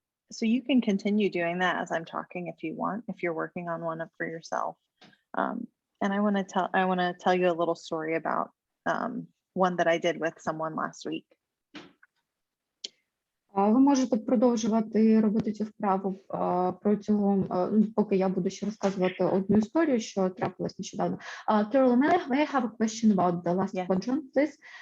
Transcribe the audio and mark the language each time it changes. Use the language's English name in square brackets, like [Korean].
[English] So you can continue doing that as I'm talking if you want, if you're working on one for yourself. And I want to tell you a little story about one that I did with someone last week. [Ukrainian] Ви можете продовжувати робити цю вправу протягом, поки я буду ще розказувати одну історію, що трапилось нещодавно. [English] Carol, may I have a question about the last quadrant, please?